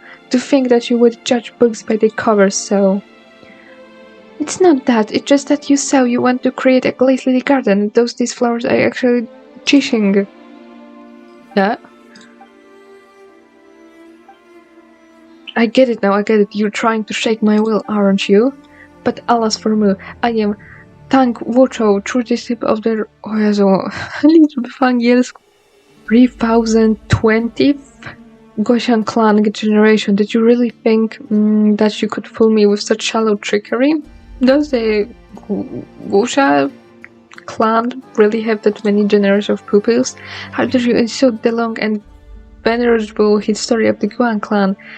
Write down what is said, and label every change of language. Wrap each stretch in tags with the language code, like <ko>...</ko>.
<en>To think that you would judge books by their covers, so... It's not that, it's just that you want to create a glazed lily garden. These flowers are actually chasing. Yeah? I get it now, I get it. You're trying to shake my will, aren't you? But alas for me, I am Tank Wucho, true disciple of the...</en> <pl>O Jezu, liczby w angielsku.</pl> <en>3020th Goshan clan generation. Did you really think that you could fool me with such shallow trickery? Does the Gosha clan really have that many generations of pupils? How did you insult the long and venerable history of the Guan clan?</en>